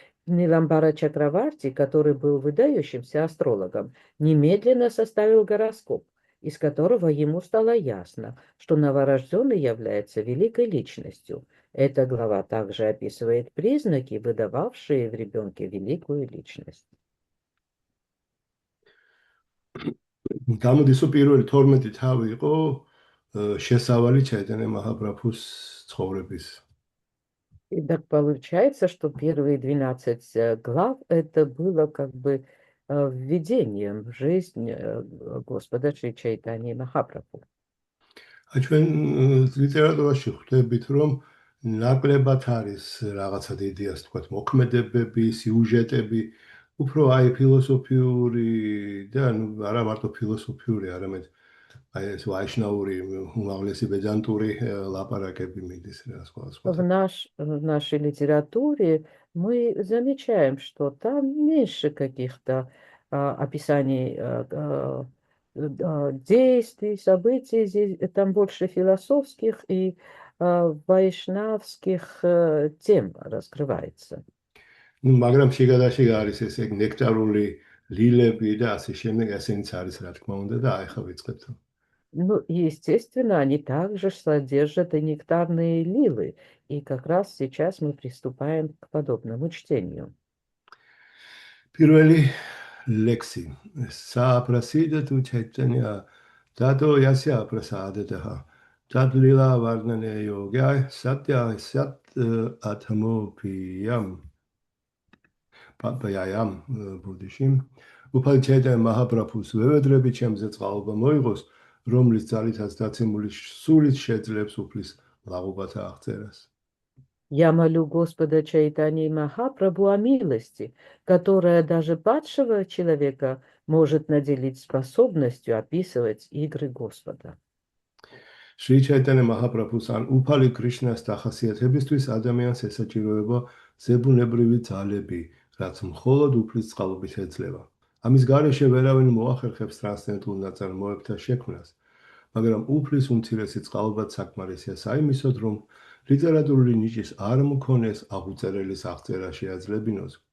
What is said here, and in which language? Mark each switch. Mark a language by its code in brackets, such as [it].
[ru] Ниламбара Чакраварти, который был выдающимся астрологом, немедленно составил гороскоп, из которого ему стало ясно, что новорожденный является великой личностью. Эта глава также описывает признаки, выдававшие в ребенке великую личность. [ka] გამოდის, რომ პირველი 12 თავი იყო შესავალი ჩაიტანია მაჰაპრაბჰუს ცხოვრების. [ru] И так получается, что первые 12 глав это было как бы введением в жизнь Господа Шри Чайтаньи Махапрабху. [ka] ჩვენ ლიტერატურაში ხვდებით, რომ ნაკლებად არის რაღაცა იდეას, თქვათ, მოქმედებები, სიუჟეტები, უფრო აი ფილოსოფიური და არა მარტო ფილოსოფიური, არამედ აი ეს ვაიშნაური, უმაღლესი ბეძანტური ლაპარაკები მიდის რა სხვა. [ru] В нашей литературе мы замечаем, что там меньше каких-то описаний действий, событий, здесь, там больше философских и вайшнавских тем раскрывается. [ka] მაგრამ შეგადაში არის ეს ნექტარული ლილები და ასე შემდეგ, ესენიც არის რა თქმა უნდა და აი ხა ვიწყებთ. [ru] Ну, естественно, они также содержат и нектарные лилы, и как раз сейчас мы приступаем к подобному чтению. [ka] Პირველი ლექსი. [sa] Сапрасида ту чайтанья, тато яся прасадатаха. Тадлила варнане йога, сатья сат атамопиям. Папаям буддишим. [ka] უფალი ჩაიტანია მაჰაპრაბჰუს ვევედრები ჩემზე წყალობა მოიღოს, რომლის ძალითაც დაცემული სულით შეძლებს უფლის ლაღობათა აღწერას. [ru] Я молю Господа Чайтаньи Махапрабху о милости, которая даже падшего человека может наделить способностью описывать игры Господа. [ka] შრი ჩაიტანე მაჰაპრაბჰუს ან უფალი კრიშნას დახასიათებისთვის ადამიანს ესაჭიროება ზებუნებრივი ძალები, რაც მხოლოდ უფლის წყალობით ეძლევა. ამის გარეშე ვერავინ მოახერხებს ტრანსცენდენტულ ნაწარმოებთა შექმნას, მაგრამ უფლის უმცირესი წყალობაც საკმარისია საიმისოდ, რომ ლიტერატურული ნიჭის არ მქონეს აღუწერელის აღწერა შეაძლებინოს.